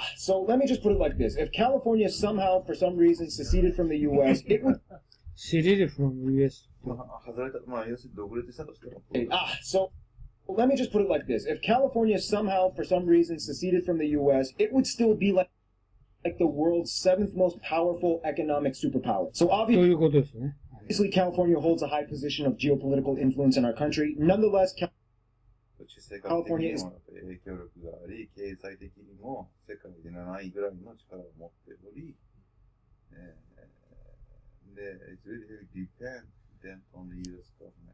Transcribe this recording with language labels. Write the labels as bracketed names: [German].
[English] So let me just put it like this. If California somehow, for some reason, seceded from the U.S., it would... Seceded from US. [Japanese] 外れた、要するに独立したとしても。 [English] So let me just put it like this. If California somehow, for some reason, seceded from the U.S., it would still be like the world's 7th most powerful economic superpower. So [Japanese] ということですね。 [English] obviously, California holds a high position of geopolitical influence in our country. Nonetheless, [Japanese] 地政学的にも影響力があり、経済的にも世界で7位ぐらいの力を持っており、で、 [English] it's really dependent on the US government.